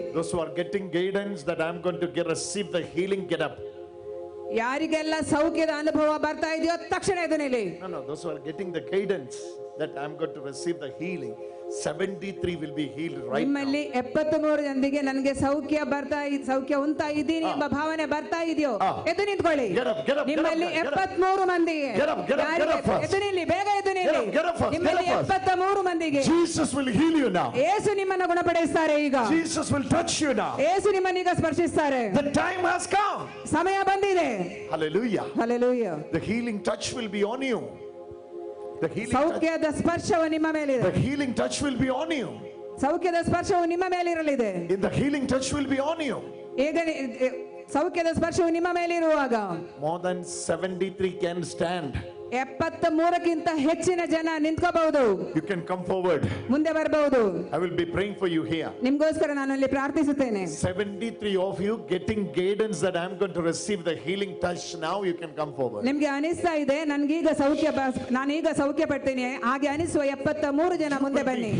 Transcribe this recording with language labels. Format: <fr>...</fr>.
<en>those who are getting guidance that I'm going to receive the healing, get up.</en> <kn>ಯಾರಿಗೆಲ್ಲ ಸೌಖ್ಯದ ಅನುಭವ ಬರ್ತಾ ಇದೆಯೋ ತಕ್ಷಣ ಎದ್ದು ನಿಲ್ಲಿ.</kn> <en>No, those who are getting the guidance that I'm going to receive the healing, 73 will be healed right now.</en> <kn>ನಿಮ್ಮಲ್ಲಿ 73 ಜನರಿಗೆ ನನಗೆ ಸೌಖ್ಯ ಉಂಟಾ ಇದ್ದೀನಿ ಎಂಬ ಭಾವನೆ ಬರ್ತಾ ಇದೆಯೋ ಎದ್ದು ನಿಂತ್ಕೊಳ್ಳಿ. ನಿಮ್ಮಲ್ಲಿ 73 ಮಂದಿಗೆ ಎದ್ದು ನಿಲ್ಲಿ, ಬೇಗ ಎದ್ದು ನಿಲ್ಲಿ. ನಿಮ್ಮಲ್ಲಿ 73 ಮಂದಿಗೆ</kn> <en>Jesus will heal you now.</en> <kn>ಯೇಸು ನಿಮ್ಮನ್ನು ಗುಣಪಡಿಸ್ತಾರೆ ಈಗ.</kn> <en>Jesus will touch you now.</en> <kn>Yesu ನಿಮ್ಮನ್ನೀಗ ಸ್ಪರ್ಶಿಸ್ತಾರೆ.</kn> <en>The time has come.</en> <kn>ಸಮಯ ಬಂದಿದೆ.</kn> <en>Hallelujah. Hallelujah. The healing touch will be on you. The healing</en> <kn>ಸೌಖ್ಯದ ಸ್ಪರ್ಶವು ನಿಮ್ಮ ಮೇಲಿದೆ.</kn> <en>The healing touch will be on you.</en> <kn>ಸೌಖ್ಯದ ಸ್ಪರ್ಶವು ನಿಮ್ಮ ಮೇಲಿರಲಿದೆ.</kn> <en>In the healing touch will be on you.</en> <kn>ಈಗ ಸೌಖ್ಯದ ಸ್ಪರ್ಶವು ನಿಮ್ಮ ಮೇಲಿರುವಾಗ</kn> <en>More than 73 can stand.</en> <kn>73ಕ್ಕಿಂತ ಹೆಚ್ಚಿನ ಜನ ನಿಂತ್ಕೋಬಹುದು.</kn> <en>You can come forward.</en> <kn>ಮುಂದೆ ಬರಬಹುದು.</kn> <en>I will be praying for you here.</en> <kn>ನಿಮಗೋಸ್ಕರ ನಾನು ಅಲ್ಲಿ ಪ್ರಾರ್ಥಿಸುತ್ತೇನೆ.</kn> <en>73 of you getting guidance that I'm going to receive the healing touch. Now you can come forward.</en> <kn>ನಿಮಗೆ ಅನಿಸ್ತಾ ಇದೆ ನನಗೀಗ ನಾನೀಗ ಸೌಖ್ಯ ಪಡ್ತೀನಿ ಹಾಗೆ ಅನಿಸುವ 73 ಜನ ಮುಂದೆ ಬನ್ನಿ.</kn>